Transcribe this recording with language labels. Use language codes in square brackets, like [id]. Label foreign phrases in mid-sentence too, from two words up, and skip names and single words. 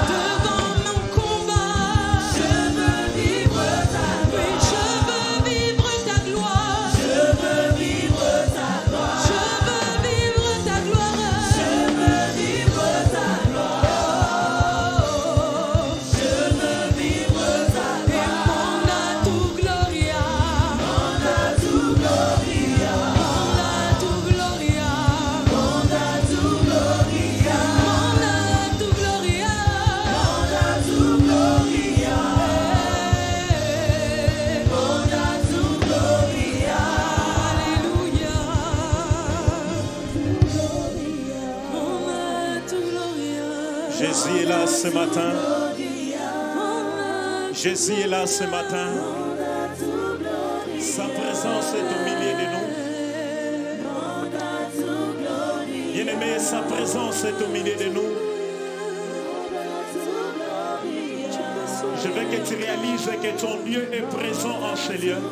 [fr] Devant mon combat. Je veux vivre ta gloire. Je veux vivre ta gloire. Je veux vivre ta gloire. Je veux vivre ta gloire. Je veux vivre ta gloire. Je veux vivre ta gloire. [es] Monda tu gloria. Monda tu gloria. Monda tu gloria. Monda tu gloria. Monda tu gloria. Monda tu gloria. Monda tu gloria. Alléluia. Monda tu gloria. [fr] Jésus est là ce matin. Jésus est là ce matin. Sa présence est au milieu de nous. Bien-aimé, sa présence est au milieu de nous. Je veux que tu réalises que ton Dieu est présent en ce lieu.